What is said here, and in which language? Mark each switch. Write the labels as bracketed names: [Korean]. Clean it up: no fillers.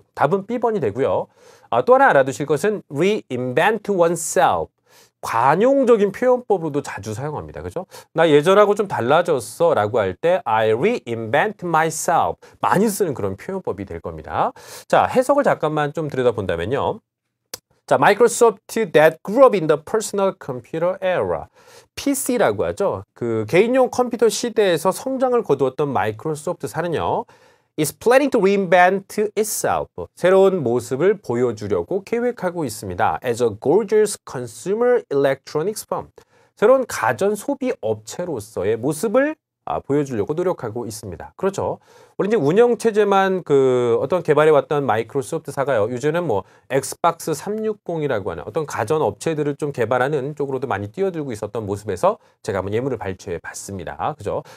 [Korean] 답은 B번이 되고요. 또 하나 알아두실 것은 reinvent oneself. 관용적인 표현법으로도 자주 사용합니다. 그죠? 나 예전하고 좀 달라졌어 라고 할 때 [English] I reinvent myself [Korean] 많이 쓰는 그런 표현법이 될 겁니다. 자, 해석을 잠깐만 좀 들여다본다면요. [English] 자, Microsoft that grew up in the personal computer era. [Korean] PC라고 하죠. 그 개인용 컴퓨터 시대에서 성장을 거두었던 마이크로소프트사는요. [English] is planning to reinvent itself. [Korean] 새로운 모습을 보여주려고 계획하고 있습니다. [English] as a gorgeous consumer electronics firm. [Korean] 새로운 가전 소비 업체로서의 모습을 보여주려고 노력하고 있습니다. 그렇죠. 우리 이제 운영체제만 어떤 개발해왔던 마이크로소프트사가요. 요즘은 뭐 엑스박스 360이라고 하는 어떤 가전 업체들을 좀 개발하는 쪽으로도 많이 뛰어들고 있었던 모습에서 제가 한번 예문을 발췌해 봤습니다. 그죠?